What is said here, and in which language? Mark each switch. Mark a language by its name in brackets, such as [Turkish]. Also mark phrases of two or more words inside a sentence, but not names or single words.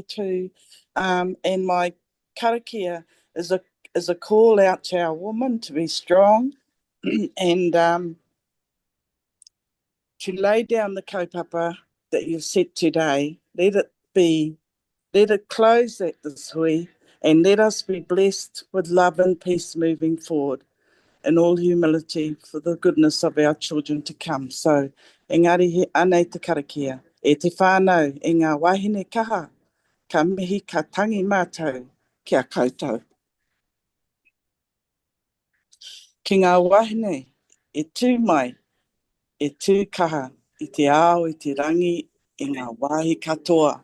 [English] And my karakia is a call out to our women to be strong and to lay down the kaupapa that you've said today. Let it close at this hui, and let us be blessed with love and peace moving forward, in all humility for the goodness of our children to come. So, [Māori] engari he anei te karakia, e te whānau, e ngā wahine kaha, ka mihi ka tangi mātou, kia koutou. Ki ngā wahine, e tū mai, e tū kaha, i te ao, i te rangi, i ngā wāhi katoa.